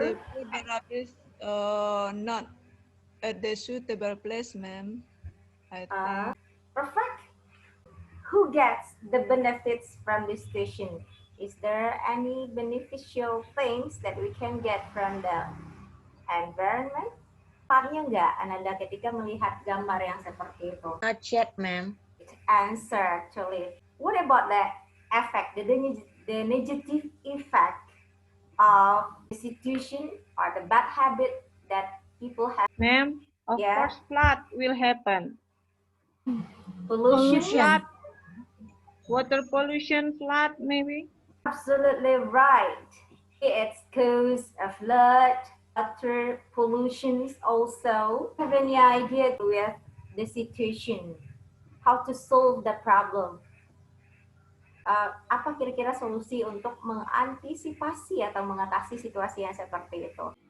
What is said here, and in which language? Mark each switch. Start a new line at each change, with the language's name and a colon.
English: they put the rubbish not at the suitable place, ma'am. I think. Perfect. Who gets the benefits from this station? Is there any beneficial things that we can get from the environment?
Indonesian: Tepatnya nggak Ananda ketika melihat gambar yang seperti itu?
English: Not yet, ma'am. Answer actually. What about the effect, the negative effect of the situation or the bad habit that people have? Ma'am, of Yeah. course flood will happen. Pollution. Flood, water pollution, flood maybe. Absolutely right. It's cause a flood, water pollution also. Have any idea with the situation? How to solve the problem?
Indonesian: Apa kira-kira solusi untuk mengantisipasi atau mengatasi situasi yang seperti itu?